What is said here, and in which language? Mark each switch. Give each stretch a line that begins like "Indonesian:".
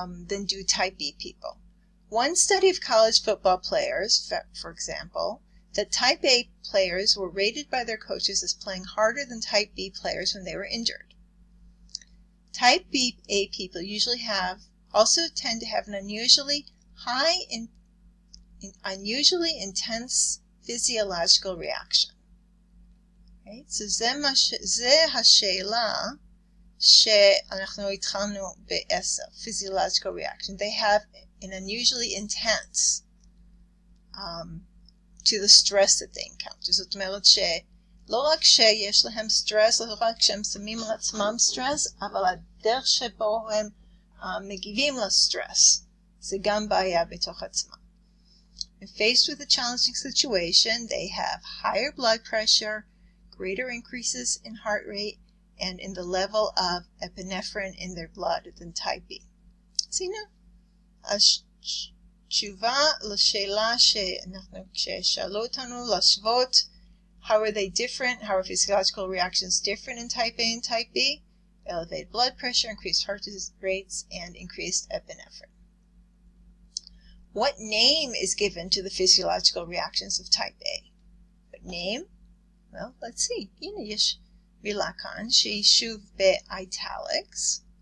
English: Than do type B people. One study of college football players, for example, that type A players were rated by their coaches as playing harder than type B players when they were injured. Type B A people usually also tend to have an unusually intense physiological reaction. Right?
Hebrew: So זה השאלה שאנחנו התחלנו ב-10, physiological reaction.
English: They have an unusually intense to the stress that they encounter.
Hebrew: זאת אומרת שלא רק שיש להם סטרס, לא רק שהם שמים על עצמם סטרס, אבל הדרך שבו הם מגיבים לסטרס, זה גם בעיה בתוך עצמם.
English: When faced with a challenging situation, they have higher blood pressure, greater increases in heart rate, and in the level of epinephrine in their blood than type B. So,
Hebrew: התשובה לשאלה ששאלו אותנו להשוות,
English: how are they different, how are physiological reactions different in type A and type B? Elevated blood pressure, increased heart rates, and increased epinephrine. What name is given to the physiological reactions of type A? What name? Well, let's see.
Hebrew: הנה יש מילה כאן שהיא שוב ב-italics.